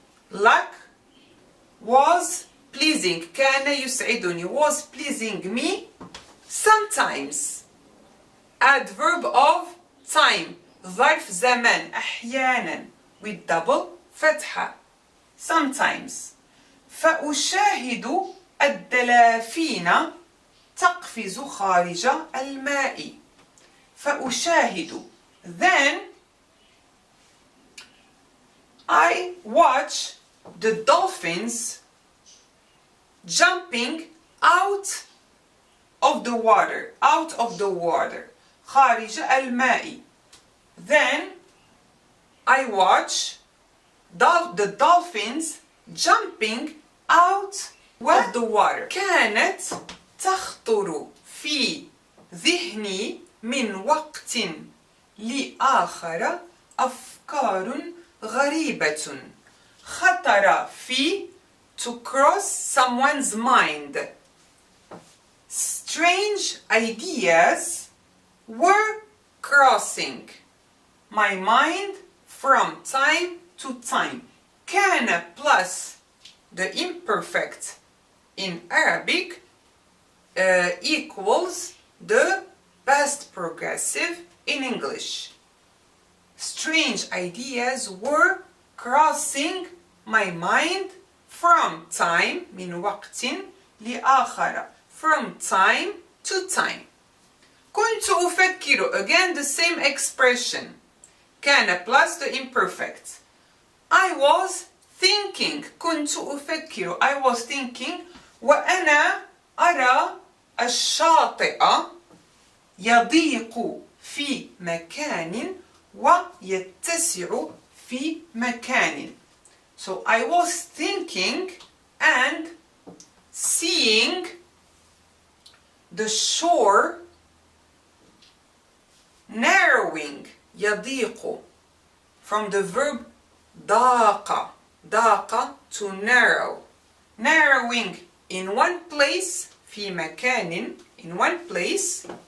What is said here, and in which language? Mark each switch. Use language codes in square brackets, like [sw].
[en] Luck was pleasing. [ar] كان يسعدني, [en] was pleasing me sometimes. Adverb of time, [ar] ظرف زمان, أحيانا, [en] with double فتحة, sometimes. [ar] فأشاهد الدلافين تقفز خارج الماء. فأشاهد, [en] then I watch the dolphins jumping out of the water, [ar] خارج الماء. [en] Then I watch the dolphins jumping out of the water. [ar] كانت تخطر في ذهني من وقت لآخر أفكار غريبة. [en] خطر في, to cross someone's mind. Strange ideas were crossing my mind from time to time. كان plus the imperfect in Arabic equals the past progressive in English. Strange ideas were crossing my mind from time, [ar] من وقت لآخر, [en] from time to time. [ar] كنت أفكر, [en] again the same expression. كان plus the imperfect. I was thinking, [ar] كنت أفكر, I was thinking, وأنا أرى الشاطئ يضيق في مكان ويتسع في مكان. [en] So I was thinking and seeing the shore narrowing, [ar] يضيق, [en] from the verb [ar] ضاق, ضاق, [en] to narrow, narrowing in one place, [ar] في مكان, [en] in one place,